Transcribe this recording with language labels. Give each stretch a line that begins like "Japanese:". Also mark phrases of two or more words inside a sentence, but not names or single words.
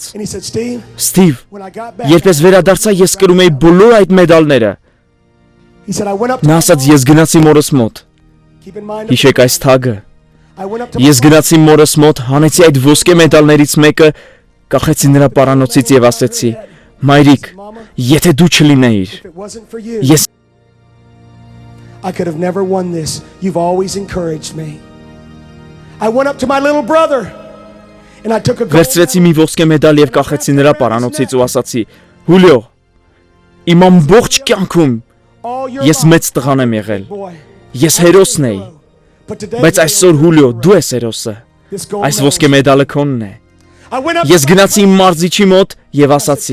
Armenian: «Սթիվ, երբ ես վերադարձա, ես կրում էի բոլոր այդ մեդալները»։ Նա ասաց. «Ես գնացի մորս մոտ»։ Հիշեք այս թագը։ Ես գնացի մորս մոտ, հանեցի այդ ոսկե մեդալներից մեկը, կախեցի նրա պարանոցից եւ ասեցի. «Մայրիկ, եթե դու չլինեիր, ես
English: I could have never won this. You've always encouraged me. I went up to my little brother and I took a gold
Armenian: Վերցրեցի մի ոսկե մեդալ եւ կախեցի նրա պարանոցից ու ասացի. Հուլիո, իմ ամբողջ կյանքում ես մեծ տղան եմ եղել։ Ես հերոսն էի։ Բայց այսօր Հուլիո, դու ես հերոսը։ Այս ոսկե մեդալը քոնն է։ Ես գնացի իմ մարզիչի մոտ եւ ասացի.